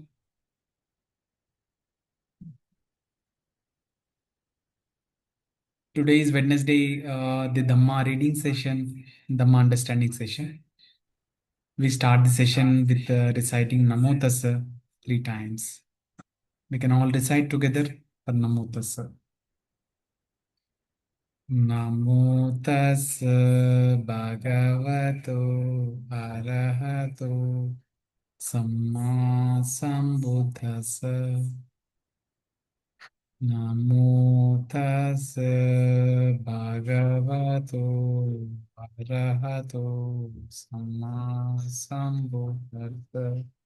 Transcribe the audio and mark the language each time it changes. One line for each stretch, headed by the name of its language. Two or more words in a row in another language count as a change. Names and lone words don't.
English: Today is Wednesday, the Dhamma reading session, Dhamma understanding session. We start the session with reciting
Pali: Namo Tassa
English: 3 times. We can all recite together for
Pali: Namo Tassa. Namo Tassa Bhagavato Arahato Samma Sambuddhassa. Namo tassa bhagavato arahato samma sambuddhassa.